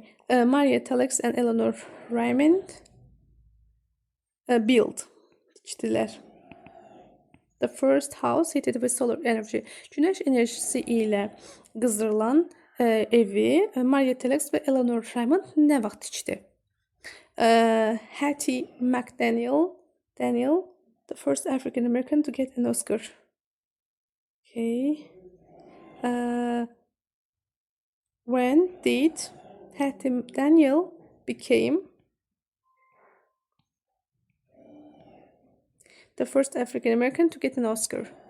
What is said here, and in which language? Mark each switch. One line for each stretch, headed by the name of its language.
English: Maria Telx and Eleanor Raymond build tikdilər. The first house heated with solar energy.
Azerbaijani: Güneş enerjisi ilə qızdırılan evi Maria Telx və Eleanor Raymond nə vaxt tikdi?
English: Hattie McDaniel, the first African American to get an Oscar. Okay. When did Hattie McDaniel became the first African American to get an Oscar?